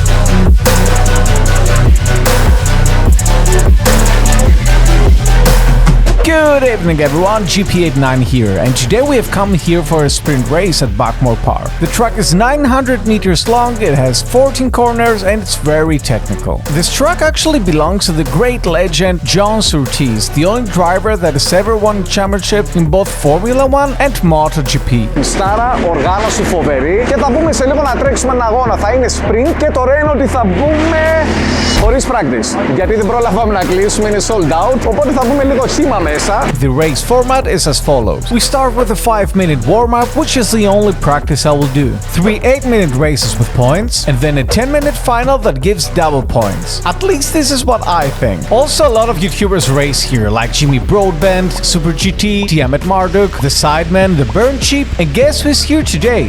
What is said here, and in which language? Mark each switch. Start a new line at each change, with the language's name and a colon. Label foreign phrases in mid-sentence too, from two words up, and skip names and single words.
English: Good evening everyone, GP89 here, and today we have come here for a sprint race at Buckmore Park. The track is 900 meters long, it has 14 corners and it's very technical. This track actually belongs to the great legend John Surtees, the only driver that has ever won a championship in both Formula 1 and MotoGP.
Greek: Στάρα, οργάνωση φοβερή και θα μπούμε σε λίγο να τρέξουμε έναν αγώνα. Θα είναι sprint και το ωραίο είναι ότι θα μπούμε χωρίς practice. Γιατί δεν πρόλαβαμε να κλείσουμε, είναι
English: sold out,
Greek: οπότε θα μπούμε λίγο χύμα μέσα.
English: The race format is as follows. We start with a 5-minute warm-up, which is the only practice I will do. 3 8-minute races with points, and then a 10-minute final that gives double points. At least this is what I think. Also, a lot of YouTubers race here, like Jimmy Broadbent, Super GT, Tiamat Marduk, The Sideman, The Burn Cheap, and guess who's here today?